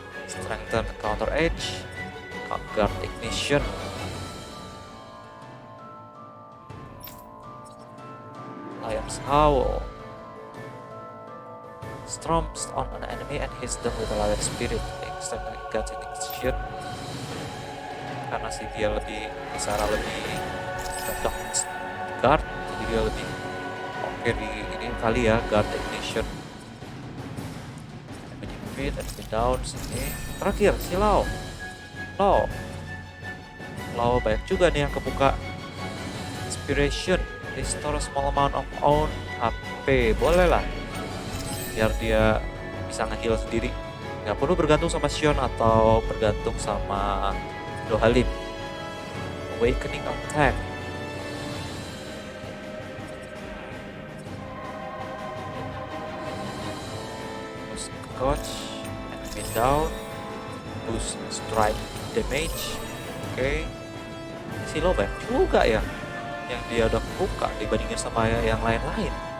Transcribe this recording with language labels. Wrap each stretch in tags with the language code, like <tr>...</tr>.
<en>Strengthen counter edge, guard ignition. Lion's howl. Storms on an enemy and hits them with a lion spirit. Extended guard ignition.</en> <id>Karena sih dia lebih Kisara lebih cocok guard, jadi dia lebih oke di ini kali ya, guard ignition.</id> <en>Enemy defeat, enemy down</en> <id>sini. Terakhir si Lau banyak juga nih yang kebuka.</id> <en>Inspiration, restore small amount of own HP,</en> <id>boleh lah biar dia bisa nge-heal sendiri, nggak perlu bergantung sama Xion atau bergantung sama Dohalim.</id> <en>Awakening attack, boost coach, enemy down, boost strike damage.</en> <id>Oke. Silo banyak juga ya yang dia udah buka dibandingin sama yang lain-lain.</id>